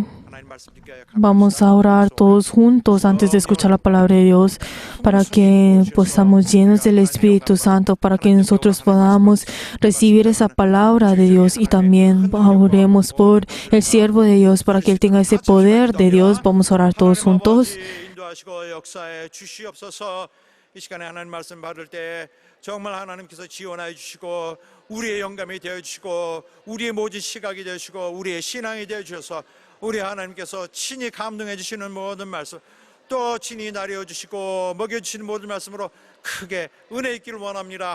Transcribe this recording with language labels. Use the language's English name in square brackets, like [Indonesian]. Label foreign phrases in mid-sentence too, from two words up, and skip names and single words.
[Spanish] Vamos a orar todos juntos antes de escuchar la palabra de Dios, para que estamos llenos del Espíritu Santo, para que nosotros podamos recibir esa palabra de Dios, y también oremos por el siervo de Dios, para que él tenga ese poder de Dios. Vamos a orar todos juntos. [Korean] 이 시간에 하나님 말씀 받을 때 정말 하나님께서 지원하여 주시고 우리의 영감이 되어 주시고 우리의 모진 시각이 되어 주시고 우리의 신앙이 되어 주셔서 우리 하나님께서 친히 감동해 주시는 모든 말씀, 또 친히 나려 주시고 먹여 주시는 모든 말씀으로 크게 은혜 있기를 원합니다.